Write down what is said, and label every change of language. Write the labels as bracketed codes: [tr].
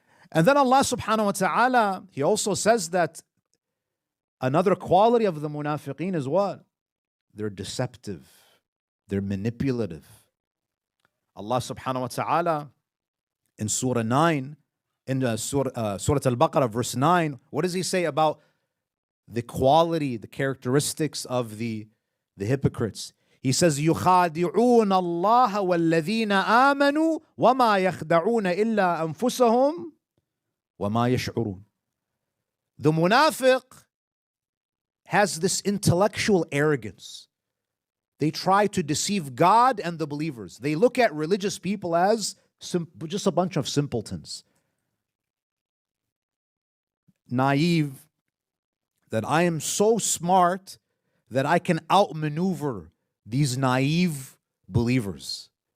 [en] And then Allah subhanahu wa ta'ala, He also says that another quality of the munafiqeen is what? They're deceptive. They're manipulative. Allah subhanahu wa ta'ala in Surah 9, in Surah Al-Baqarah verse 9, what does He say about the quality, the characteristics of the hypocrites? He says, [ar] يُخَادِعُونَ اللَّهَ وَالَّذِينَ آمَنُوا وَمَا يَخْدَعُونَ إِلَّا أَنفُسَهُمْ وَمَا يَشْعُرُونَ. [en] The munafiq has this intellectual arrogance. They try to deceive God and the believers. They look at religious people as just a bunch of simpletons. Naive, that I am so smart that I can outmaneuver these naive believers.